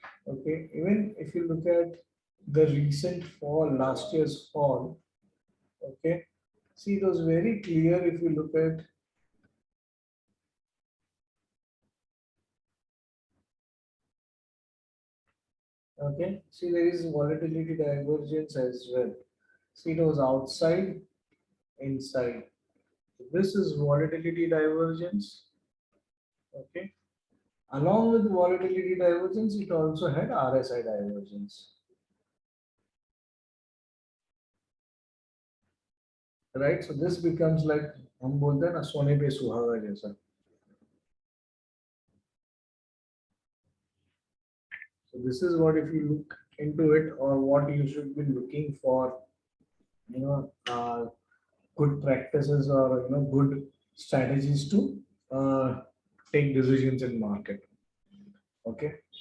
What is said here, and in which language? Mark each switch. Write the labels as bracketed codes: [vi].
[en] Okay, even if you look at the recent fall, last year's fall, okay, see it was very clear if you look at okay, see there is volatility divergence as well. See it was outside, inside. This is volatility divergence. Okay. Along with volatility divergence, it also had RSI divergence. Right? So this becomes like [hi] हम बोलते हैं ना सोने पे सुहागा जैसा. [en] So this is what if you look into it or what you should be looking for, you know, good practices or good strategies to take decisions in market. Okay.